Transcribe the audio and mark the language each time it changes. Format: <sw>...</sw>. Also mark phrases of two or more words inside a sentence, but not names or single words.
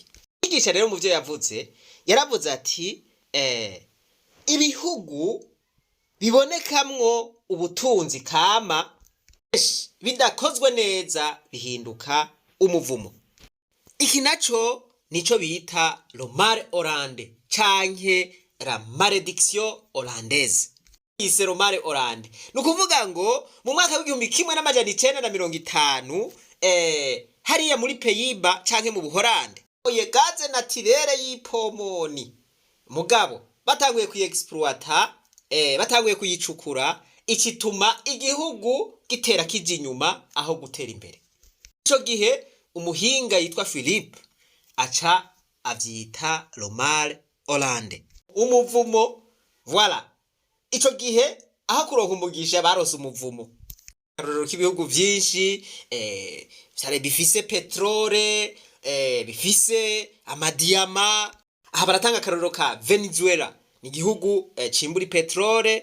<rn>Yigisha rero mu vyo yavuze, yaravuze ati ibihugu bibonekamwo ubutunzi kama bidakozwe neza bihinduka umuvumo. Iki naco nico bita</rn> <fr>le mal Hollande</fr> <rn>canke</rn> <fr>la malédiction hollandaise.</fr> <rn>Ise</rn> <fr>le mal Hollande</fr> <rn>nukuvuga ngo mu mwaka w'1950 hariya muri Pays-Bas canke mu Buholande oye</rn> <fr>gaze naturelle</fr> <rn>y'ipomoni, mugabo batanguye kuyiexploiter batanguye kuyicukura ikituma igihugu gitera kije inyuma aho gutera imbere. Ico gihe umuhinga yitwa Philippe aca avyita</rn> <fr>le mal Hollande,</fr> <rn>umuvumo. Voilà, ico gihe aho kuronka umugisha barose umuvumo. Karorero k'ibihugu vyinshi vyari bifise petrole, bifise amadiyama. Aha baratanga akarorero ka Venezuela, ni igihugu cimbura petrole.</rn>